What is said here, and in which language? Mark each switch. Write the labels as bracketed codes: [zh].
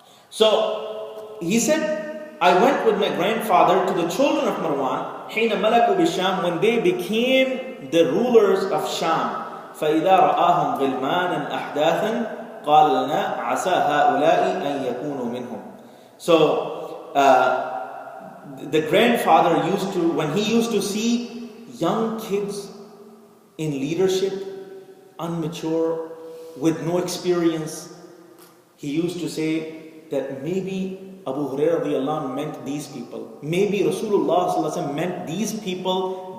[en] So he said, I went with my grandfather to the children of Marwan, [ar] حين ملكوا بالشام, [en] when they became the rulers of Sham. [ar] فإذا رآهم غلمانا أحداثا قال لنا عسى هؤلاء أن يكونوا منهم. [en] So the grandfather when he used to see young kids in leadership, unmature, with no experience, he used to say that maybe Abu Hurairah radiallahu anhu meant these people. Maybe Rasulullah sallallahu alaihi wasallam meant these people